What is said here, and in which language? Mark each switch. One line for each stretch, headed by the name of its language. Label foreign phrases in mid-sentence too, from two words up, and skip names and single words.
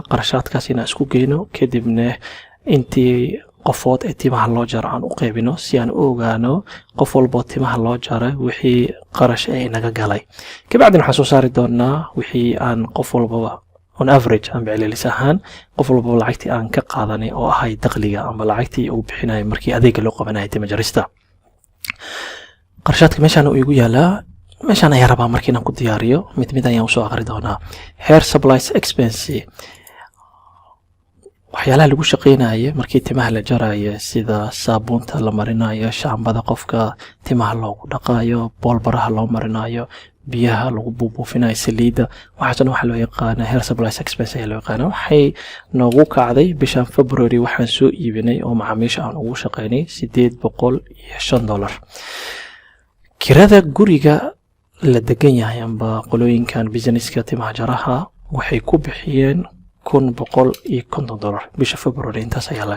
Somali: qarashaadkaas inaan isku geeyno kadibna intii qofood ee timaha loo jaro aan u qaybino si aan u ogaano qof walba timaha loo jaray wixii qarash ay naga galay kabacdina waxaan soo saari doonaa wixii aan qof walba
English: on average
Somali: aan biciliis ahaan qof walba lacagtii aan ka qaadanay oo ahay dakhliga ama lacagtii uu bixinay markii adeega loo qabanay timo jarista qarashaadka meeshaan uu igu yaalaa meeshaan ayaa rabaa markii aan ku diyaariyo mid ayaan u soo aqri doonaa
English: hair supplies expense
Somali: waxyaalaha lagu shaqeynaayo markii timaha la jarayo sida saabuunta la marinayo shaambada qofka timaha loogu dhaqaayo boolbaraha loo marinayo biyaha lagu buufinayo saliida waxaasna waxa loo yaqaan
English: hair supplies expense
Somali: ayaa loo yaqaan waxay noogu kacday bishan February waxaan soo iibinay oo macaamiisha aan ugu shaqeynay $805 kirada guriga la degan yahay amba qolooyinkan businesska timaha jaraha waxay ku bixiyeen $150 bisha February intaas ayaa laga